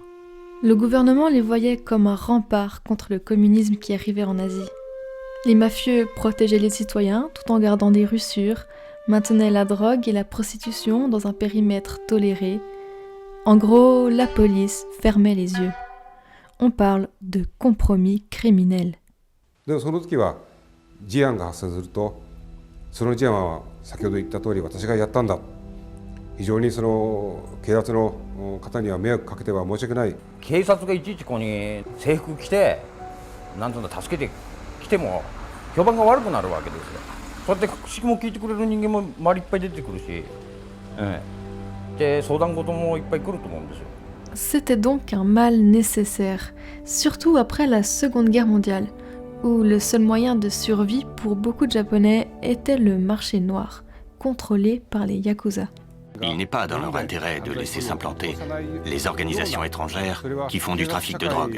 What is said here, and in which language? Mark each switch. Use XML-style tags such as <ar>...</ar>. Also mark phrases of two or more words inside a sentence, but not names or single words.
<fr>Le gouvernement les voyait comme un rempart contre le communisme qui arrivait en Asie. Les mafieux protégeaient les citoyens tout en gardant des rues sûres, maintenaient la drogue et la prostitution dans un périmètre toléré. En gros, la police fermait les yeux. On parle de compromis criminel.</fr> <ja>でその時は事案が発生すると、その事案は先ほど言った通り私がやったんだ。非常にその警察の方には迷惑かけては申し訳ない。警察がいちいちここに制服着て、なんとか助けてきても評判が悪くなるわけですよ。そうやって口も聞いてくれる人間も周りいっぱい出てくるし、で相談事もいっぱい来ると思うんですよ。</ja> <fr>C'était donc un mal nécessaire, surtout après la Seconde Guerre mondiale, où le seul moyen de survie pour beaucoup de Japonais était le marché noir, contrôlé par les Yakuza. Il n'est pas dans leur intérêt de laisser s'implanter les organisations étrangères qui font du trafic de drogue.</fr>